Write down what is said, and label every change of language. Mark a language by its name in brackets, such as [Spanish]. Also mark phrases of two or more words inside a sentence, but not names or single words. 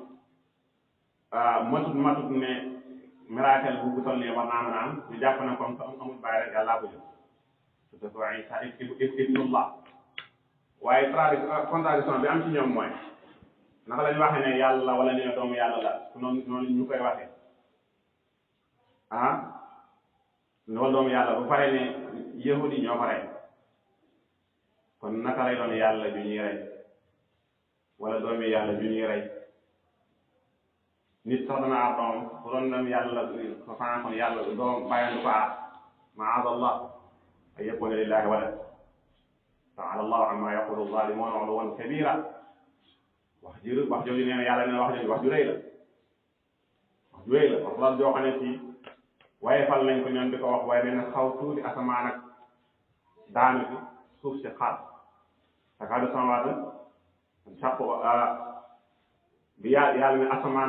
[Wolof] matut ne miracle bu toll nii war naa mën a am ñu jàpp na [French] comme que [Wolof] amul bàyyi rek yàllaa ko jël te ko Isa ibnullah waaye contradiction bi am ci ñoom mooy naka la ñu waxee ne yàlla wala ñu ne doomu yàlla la noonu ñu koy waxee loolu doomu yàlla bu pare ne yahudi ñoo ko rey kon naka lay doon yàlla ju ñuy rey wala doomi yàlla ju ñuy rey nit sax dana aar doom bu doon dem yàlla ko fan kon yàlla doom bàyyi du ko aar [Arabic] ما ذا الله أي يكون لله ولد تعالى الله عما يقول ظالمون علوا كبيرا [Wolof] wax jooju nee na yàlla nee na wax ju rëy la wax ju rëy la wax la joo xam ne ci waaye fal nañ ko ñoom di ko wax waaye mel na xaw tuuti asamaan ak daanu ci suuf si xaar [Arabic] تكاد السماوات [Wolof] saqu bi yàlla ne asamaan